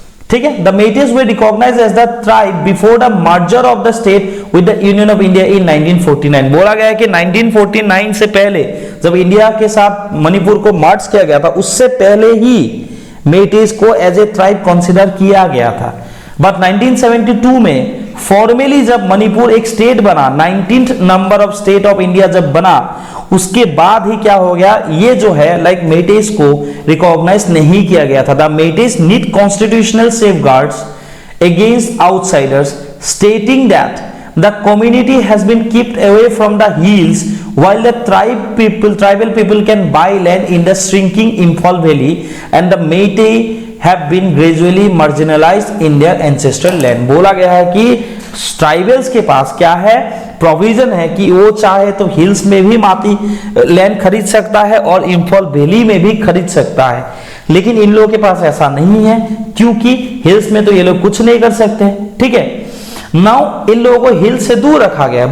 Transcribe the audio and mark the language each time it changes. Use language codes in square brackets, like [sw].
[hi] ठीक है, [en] the Meiteis were recognized as the tribe before the merger of the state with the Union of India in 1949। [hi] बोला गया है कि 1949 से पहले जब इंडिया के साथ मणिपुर को मर्ज किया गया था, उससे पहले ही Meiteis को एज ए ट्राइब कंसिडर किया गया था। बट 1972 में फॉर्मली जब मणिपुर एक स्टेट बना, 19th number of state of India जब बना, उसके बाद ही क्या हो गया, ये जो है लाइक मेटेस को रिकॉग्नाइज नहीं किया गया था। [en] The Meiteis need constitutional safeguards against outsiders stating that the community has been kept away from the hills while the tribal people can buy land in the shrinking Imphal Valley and the Meitei have been gradually marginalized in their ancestral land। [hi] बोला गया है कि tribals के पास क्या है, provision है कि वो चाहे तो हिल्स में भी माटी लैंड खरीद सकता है और इंफॉल वैली में भी खरीद सकता है, लेकिन इन लोगों के पास ऐसा नहीं है क्योंकि हिल्स में तो ये लोग कुछ नहीं कर सकते। ठीक है, नाउ इन लोगों को हिल से दूर रखा गया है।